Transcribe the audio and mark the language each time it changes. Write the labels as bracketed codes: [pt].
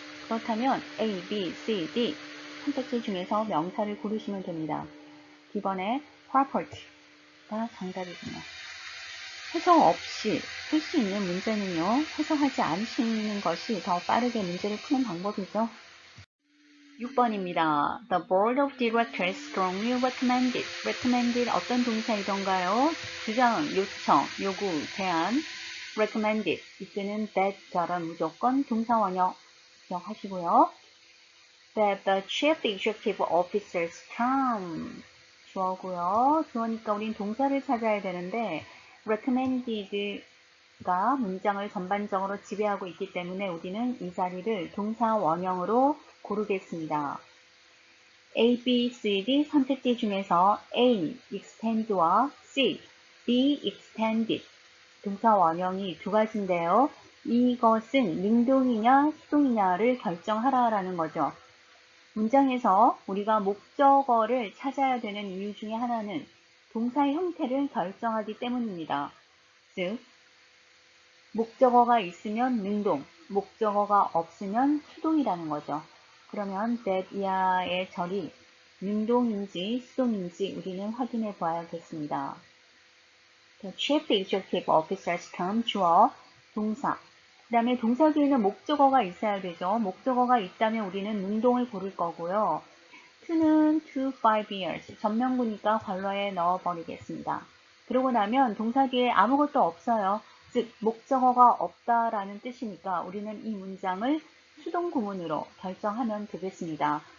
[ko] 그렇다면 A, B, C, D 선택지 중에서 명사를 고르시면 됩니다. D번에 property가 정답이군요. 해석 없이 풀 수 있는 문제는요. 해석하지 않으시는 것이 더 빠르게 문제를 푸는 방법이죠. 6번입니다. [en] The Board of Directors strongly recommended. [ko] recommended 어떤 동사이던가요? 주장, 요청, 요구, 제안. recommended 이때는 that처럼 무조건 동사 원형 기억하시고요. [en] That the Chief Executive Officer's term [ko] 주어고요. 주어니까 우린 동사를 찾아야 되는데 recommended가 문장을 전반적으로 지배하고 있기 때문에 우리는 이 자리를 동사 원형으로 고르겠습니다. A, B, C, D 선택지 중에서 A, extend와 C, B, extended 동사 원형이 두 가지인데요. 이것은 능동이냐 수동이냐를 결정하라라는 거죠. 문장에서 우리가 목적어를 찾아야 되는 이유 중에 하나는 동사의 형태를 결정하기 때문입니다. 즉, 목적어가 있으면 능동, 목적어가 없으면 수동이라는 거죠. 그러면 that 이하의 절이 능동인지 수동인지 우리는 확인해 봐야겠습니다. [en] The Chief Executive Officer's term [ko] 주어, 동사. 그 다음에 동사 뒤에는 목적어가 있어야 되죠. 목적어가 있다면 우리는 능동을 고를 거고요. [en] to는 to 5 years. [ko] 전명구니까 괄호에 넣어버리겠습니다. 그러고 나면 동사 뒤에 아무것도 없어요. 즉 목적어가 없다라는 뜻이니까 우리는 이 문장을 수동 구문으로 결정하면 되겠습니다.